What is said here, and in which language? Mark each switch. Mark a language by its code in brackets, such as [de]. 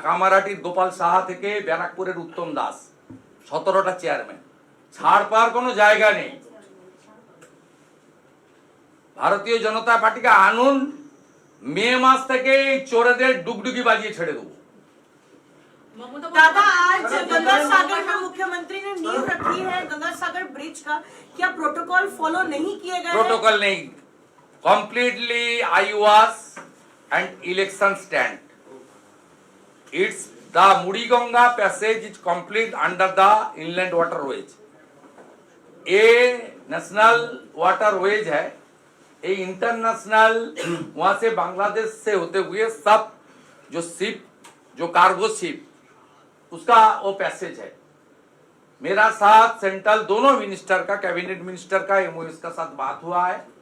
[bn] কামারহাটির গোপাল সাহা থেকে ব্যারাকপুরের উত্তম দাস, 17টা চেয়ারম্যান, ছাড় পাওয়ার কোনো জায়গা নেই। ভারতীয় জনতা পার্টিকে আনুন, মে মাস থেকে চোরেদের ডুগডুগি বাজিয়ে ছেড়ে দেবো। [hi] दादा आज गंगा सागर में मुख्यमंत्री ने नींव रखी है गंगा सागर ब्रिज का, क्या प्रोटोकॉल फॉलो नहीं किए गए? प्रोटोकॉल नहीं, [en] completely IWAS and election stand. It's the Mudiganga passage is complete under the inland waterways. [hi] ये नेशनल वाटरवेज है, ये इंटरनेशनल वहां से बांग्लादेश से होते हुए सब जो शिप, जो कार्गो शिप, उसका वो पैसेज है। मेरा साथ सेंट्रल दोनों मिनिस्टर का, कैबिनेट मिनिस्टर का, एमओएस का साथ बात हुआ है।